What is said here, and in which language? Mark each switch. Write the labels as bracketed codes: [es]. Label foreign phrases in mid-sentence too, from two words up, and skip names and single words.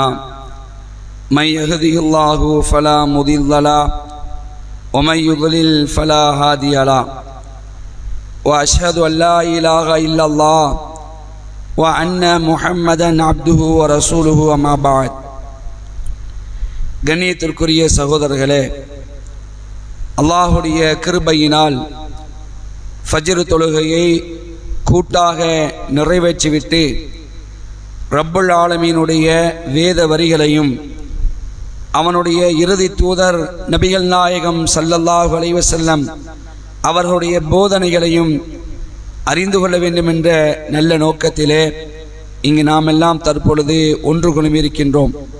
[ar] من يهده الله فلا مضل له ومن يضلل فلا هادي له. وأشهد أن لا إله إلا الله وأن محمدا عبده ورسوله أما بعد. [ta] கண்ணியத்திற்குரிய சகோதரர்களே, அல்லாஹுடைய கிருபையினால் ஃபஜ்ர் தொழுகையை கூட்டாக நிறைவேற்றிவிட்டு ரப்புல் ஆலமீனுடைய வேத வரிகளையும் அவனுடைய இறுதி தூதர் நபிகள் நாயகம் [ar] صلى الله عليه وسلم [ta] அவர்களுடைய போதனைகளையும் அறிந்து கொள்ள வேண்டும் என்ற நல்ல நோக்கத்திலே இங்கு நாம் எல்லாம் தற்பொழுது ஒன்று குழுமியிருக்கின்றோம்.